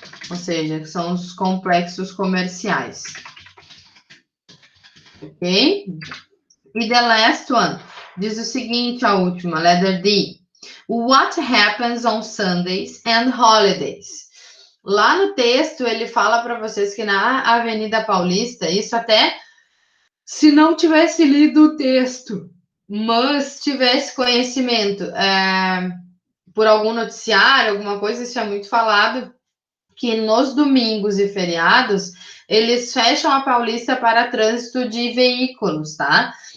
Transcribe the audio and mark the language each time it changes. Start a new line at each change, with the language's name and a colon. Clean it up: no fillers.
Portuguese: Ou seja, são os complexos comerciais. Ok? E
English: the last one
Portuguese: diz o seguinte, a última,
English: letter D. What happens on Sundays and holidays?
Portuguese: Lá no texto, ele fala para vocês que na Avenida Paulista, isso até se não tivesse lido o texto, mas tivesse conhecimento por algum noticiário, alguma coisa, isso é muito falado, que nos domingos e feriados, eles fecham a Paulista para trânsito de veículos, tá?